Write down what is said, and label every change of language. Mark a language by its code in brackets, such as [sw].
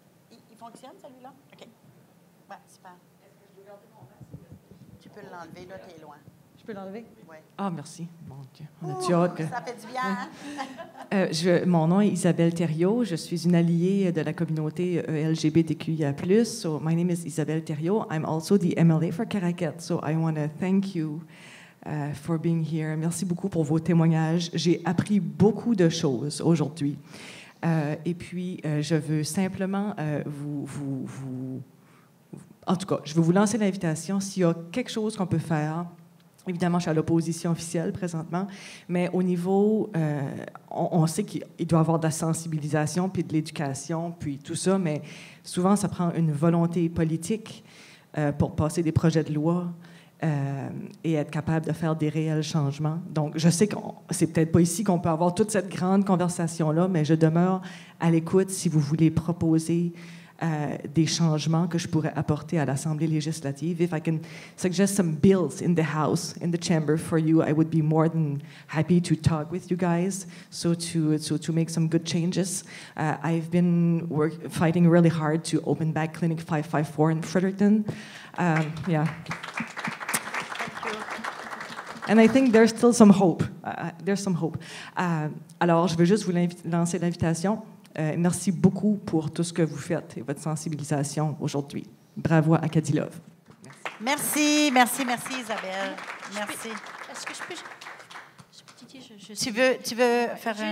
[fr] Il fonctionne, celui-là? OK. Ouais, super. Tu peux l'enlever, là, t'es loin. Je peux l'enlever? Oui. Ah, merci. Mon Dieu. On a-tu hâte que... Ça fait du bien, hein? Mon nom est Isabelle Thériault. Je suis une alliée de la communauté LGBTQIA+. [en] So, my name is Isabelle Thériault. I'm also the MLA for Caraquet. So, I want to thank you for being here. [fr] Merci beaucoup pour vos témoignages. J'ai appris beaucoup de choses aujourd'hui. Et puis, je veux simplement en tout cas, je veux vous lancer l'invitation. S'il y a quelque chose qu'on peut faire, évidemment, je suis à l'opposition officielle présentement, mais au niveau, on sait qu'il doit y avoir de la sensibilisation, puis de l'éducation, puis tout ça, mais souvent, ça prend une volonté politique pour passer des projets de loi et être capable de faire des réels changements. Donc, je sais que c'est peut-être pas ici qu'on peut avoir toute cette grande conversation-là, mais je demeure à l'écoute si vous voulez proposer des changements que je pourrais apporter à l'Assemblée législative. [en] If I can suggest some bills in the House, in the chamber for you, I would be more than happy to talk with you guys, so to make some good changes. I've been fighting really hard to open back Clinic 554 in Fredericton. Yeah. And I think there's still some hope. There's some hope. [fr] Alors, je veux juste vous lancer l'invitation. Merci beaucoup pour tout ce que vous faites et votre sensibilisation aujourd'hui. Bravo à Kadilov. Merci, merci, merci, Isabelle. Merci. Est-ce que je peux... Tu veux faire un...